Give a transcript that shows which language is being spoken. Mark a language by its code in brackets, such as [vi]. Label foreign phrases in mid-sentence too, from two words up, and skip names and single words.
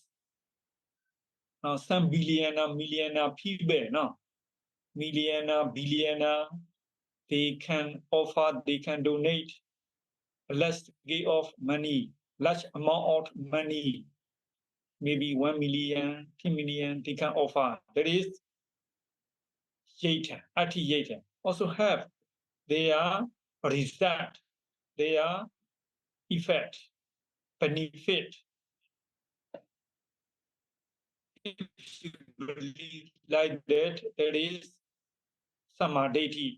[en] Now, some billionaire, millionaire people, no, millionaire, billionaire, they can offer, they can donate a large scale of money, large amount of money, maybe 1 million, 10 million, they can offer. That is yatan, ati yatan. Also have their result, their effect, benefit. If you believe like that, that is samadhi.